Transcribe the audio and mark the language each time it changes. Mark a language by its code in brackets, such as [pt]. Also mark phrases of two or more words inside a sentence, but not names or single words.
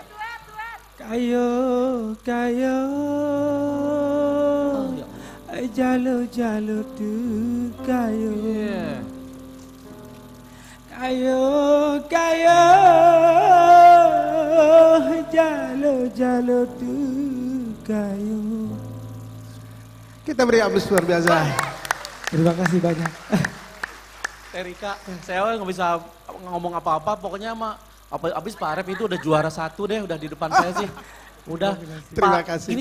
[id] Kayo, kayo, Oh, ya. jalo jalo tu kayo. Kayo, kayo, jalo jalo tu kayo. Kita beri aplaus luar biasa. Terima kasih banyak. Erika, saya nggak bisa ngomong apa-apa, pokoknya mah Abis Pak Arep itu udah juara 1 deh, udah di depan saya sih. Udah. Terima Pak, kasih.